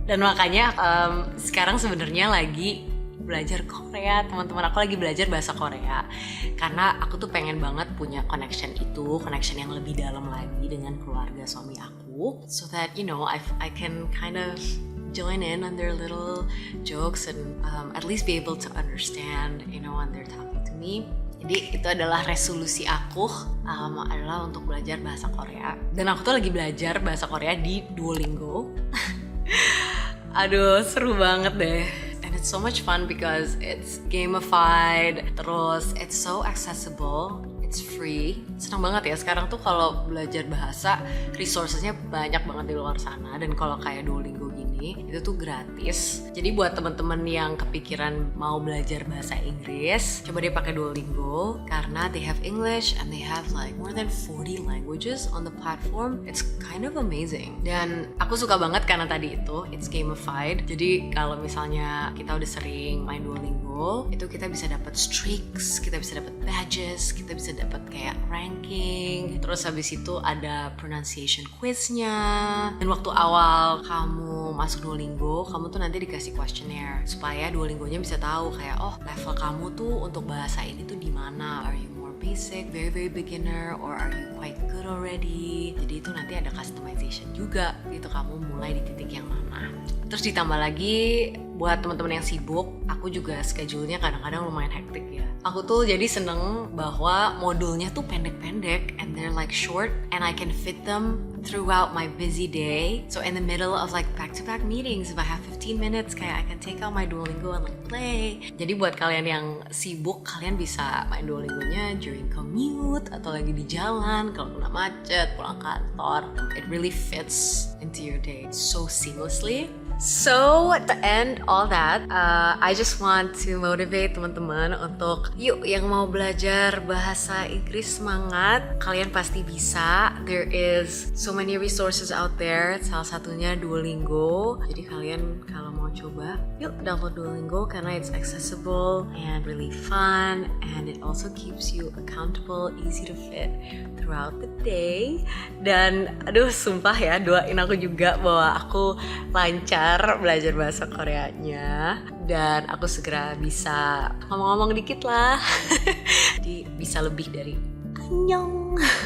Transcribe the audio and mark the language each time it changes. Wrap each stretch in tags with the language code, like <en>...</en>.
<id>Dan makanya sekarang sebenarnya lagi belajar Korea, teman-teman aku lagi belajar bahasa Korea karena aku tuh pengen banget punya connection yang lebih dalam lagi dengan keluarga suami aku,</id> <en>so that I can kind of join in on their little jokes and at least be able to understand when they're talking to me.</en> <id>Jadi itu adalah resolusi aku adalah untuk belajar bahasa Korea, dan aku tuh lagi belajar bahasa Korea di Duolingo. Aduh, seru banget deh.</id> <en>It's so much fun because it's gamified,</en> <id>terus</id> <en>it's so accessible, it's free.</en> <id>Senang banget ya sekarang tuh kalau belajar bahasa, resourcesnya banyak banget di luar sana, dan kalau kayak Duolingo gini itu tuh gratis. Jadi buat teman-teman yang kepikiran mau belajar bahasa Inggris, coba deh pakai Duolingo karena</id> <en>they have English and they have like more than 40 languages on the platform. It's kind of amazing.</en> <id>Dan aku suka banget karena tadi itu it's gamified. Jadi kalau misalnya kita udah sering main Duolingo, itu kita bisa dapat streaks, kita bisa dapat badges, kita bisa dapat kayak ranking. Terus habis itu ada pronunciation quiznya. Dan waktu awal kamu masuk Duolingo, kamu tuh nanti dikasih questionnaire supaya Duolingonya bisa tahu kayak level kamu tuh untuk bahasa ini tuh di mana.</id> <en>Are you more basic, very very beginner, or are you quite good already?</en> <id>Jadi itu nanti ada customization juga gitu, kamu mulai di titik yang mana. Terus ditambah lagi buat teman-teman yang sibuk, aku juga schedule-nya kadang-kadang lumayan hektik ya. Aku tuh jadi seneng bahwa modulnya tuh pendek-pendek</id> <en>and they're like short and I can fit them throughout my busy day. So in the middle of like back-to-back meetings, if I have 15 minutes, kayak I can take out my Duolingo and like play.</en> <id>Jadi buat kalian yang sibuk, kalian bisa main Duolingonya during commute atau lagi di jalan, kalau kena macet, pulang kantor.</id> <en>It really fits into your day so seamlessly. So to end all that, I just want to motivate</en> <id>teman-teman untuk yuk yang mau belajar bahasa Inggris semangat, kalian pasti bisa.</id> <en>There is so many resources out there. Salah satunya Duolingo.</en> <id>Jadi kalian kalau mau coba, yuk download Duolingo karena</id> <en>it's accessible and really fun, and it also keeps you accountable, easy to fit throughout the day.</en> <id>Dan aduh sumpah ya, doain aku juga bahwa aku lancar belajar bahasa Koreanya dan aku segera bisa ngomong-ngomong dikit lah. Jadi bisa lebih dari annyeong.</id>